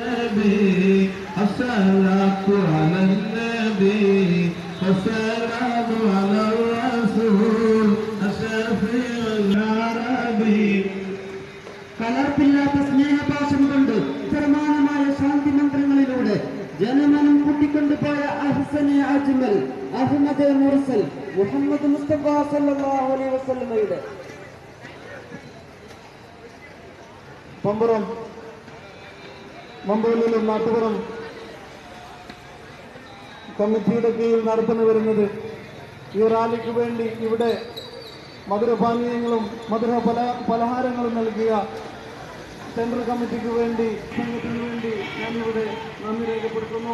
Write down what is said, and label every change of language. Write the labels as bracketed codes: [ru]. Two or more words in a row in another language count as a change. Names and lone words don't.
[ar] النبي الصلاة على النبي والسلام على الرسول الشفيع العربي. [ml] കലർപ്പില്ലാത്ത സ്നേഹപാശം കൊണ്ട് പ്രമാണമായ ശാന്തി മന്ത്രങ്ങളിലൂടെ ജനമനം കൂട്ടിക്കൊണ്ടുപോയ അഹ്സനെ അജ്മൽ അഹ്മദ് മുർസൽ മുഹമ്മദ് മുസ്തഫ [ar] صلى الله عليه وسلم [ml] പമ്പുറം മമ്പൂരിലും നാട്ടുപുറം കമ്മിറ്റിയുടെ കീഴിൽ നടന്നു വരുന്നത് ഈ റാലിക്ക് വേണ്ടി ഇവിടെ മധുരപാനീയങ്ങളും പലഹാരങ്ങളും നൽകിയ സെൻട്രൽ കമ്മിറ്റിക്ക് വേണ്ടി സംഘത്തിന് വേണ്ടി ഞാനിവിടെ നന്ദി രേഖപ്പെടുത്തുന്നു.